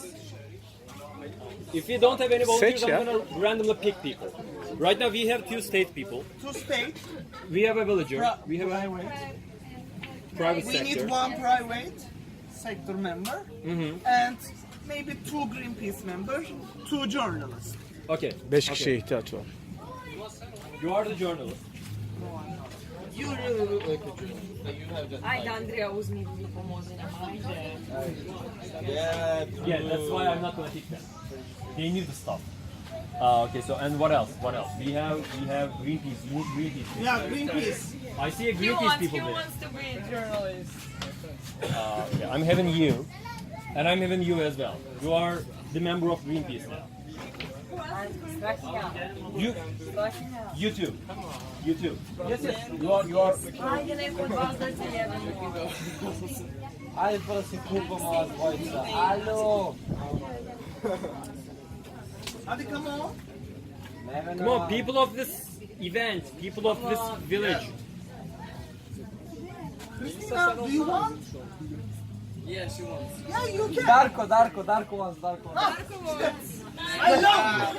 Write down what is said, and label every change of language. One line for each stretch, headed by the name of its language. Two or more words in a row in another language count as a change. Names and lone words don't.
English: If we don't have any volunteers,
Turkish: Seç ya.
English: I'm gonna randomly pick people. Right now we have 2 state people. To state, We have a villager. We have a private we sector. need one private sector member and maybe 2 Greenpeace members, 2 journalists. Okay.
Turkish: 5 kişiye ihtiyaç var.
English: You are the journalist. You really look like a journalist. Like you have that.
Serbian: Ajde, Andrija, uzmi mi pomozi nam, ajde.
English: Yeah, that's why I'm not gonna pick them. They need the stuff. Okay, so and what else? We have Greenpeace. You need Greenpeace. Yeah, Greenpeace. I see a Greenpeace people there. to be a journalist. Yeah, I'm having you, and I'm having you as well. You are the member of Greenpeace now. You too. Yes. You are.
Serbian: Ajde, neko od vas da se jedan Ajde, pa da se kupamo vas dvojica. Alo!
English: Hadi come on. Come on, people of this event, people of this village. Christina, do you want? Yeah, she wants. Yeah, you can. Darko wants. I love you.